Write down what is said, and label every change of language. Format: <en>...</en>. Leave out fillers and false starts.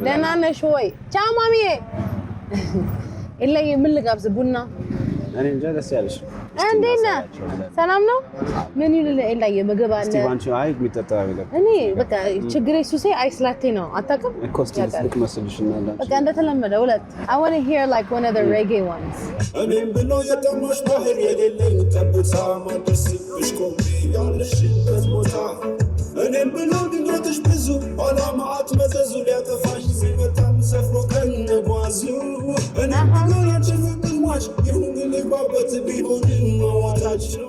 <am>ደህና ነሽ ወይ ቻው ማሚዬ ኢላይ ምን ልጋብዝ ቡና እኔ እንጃ ደስ ያለሽ እንዴት ነህ ሰላም ነው ምን ይልል ኢላይ ምግብ አለ እስቲ ባንቺ አይ የሚጠጣ ነገር እኔ በቃ ችግሬ ሱሴ አይስ ላቴ ነው አታውቅም ኮስቲስ ልክ መስልሽና በቃ እንደተለመደ ሁለት</am> <en>I want to hear like one of the reggae ones</en> <am>እኔም ብሎ የቀሞሽ ባህር የሌለኝ ጠብታ ማደርስብሽ ቆሜ ያለሽበት ቦታ እኔም ብሎ ድንገትሽ ብዙ አላማት መዘዙ ሊያጠፋሽ ሲመጣም ሰፍሮ ከነጓዙ እኔም ብሎ ያንቺ ፍቅር ሟች ይሁን ልግባበት ቢሆንም ማዋታች</am>